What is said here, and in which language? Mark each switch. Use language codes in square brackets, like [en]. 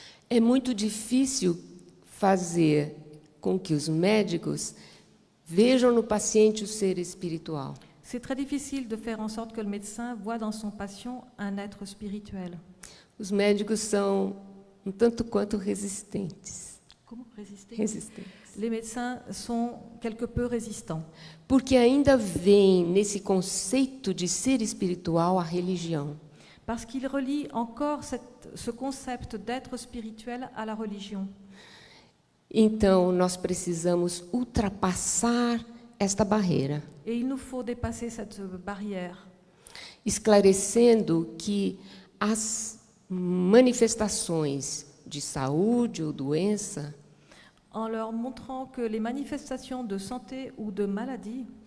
[pt] É muito difícil fazer com que os médicos vejam no paciente o ser espiritual. [fr] C'est très difficile de faire en sorte que le médecin voit dans son patient un être spirituel. [pt] Os médicos são um tanto quanto resistentes. [fr] Comment? [pt] resistentes. [fr] Les médecins sont quelque peu résistants. [pt] Porque ainda vem nesse conceito de ser espiritual a religião. [fr] Parce qu'ils relient encore ce concept d'être spirituel à la religion. [pt] Então, nós precisamos ultrapassar esta barreira, [fr] Et il nous faut dépasser cette barrière, [pt] esclarecendo que as manifestações de saúde ou doença [fr] en leur montrant que les manifestations de santé ou de maladie